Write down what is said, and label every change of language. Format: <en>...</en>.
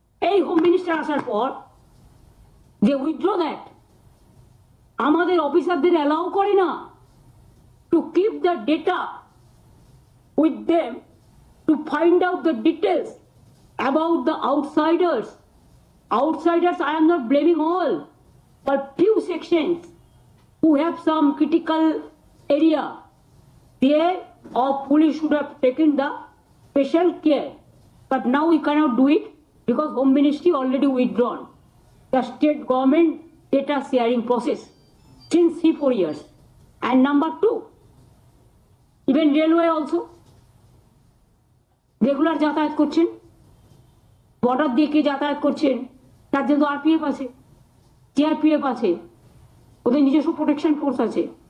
<en>এই home minister</en> <bn>আসার পর যে</bn> <en>withdraw that,</en> <bn>আমাদের অফিসারদের</bn> <en>allow</en> <bn>করে না</bn> <en>To keep the data with them to find out the details about the outsiders. Outsiders, I am not blaming all, but few sections who have some critical area, there our police should have taken the special care. But now we cannot do it because Home Ministry already withdrawn the state government data sharing process since 3-4 years. And number 2, even railway also regular</en> <bn>যাতায়াত করছেন, border দিয়ে কে যাতায়াত করছেন তার জন্য RPF আছে, CRPF আছে, ওদের নিজস্ব প্রোটেকশন ফোর্স আছে।</bn>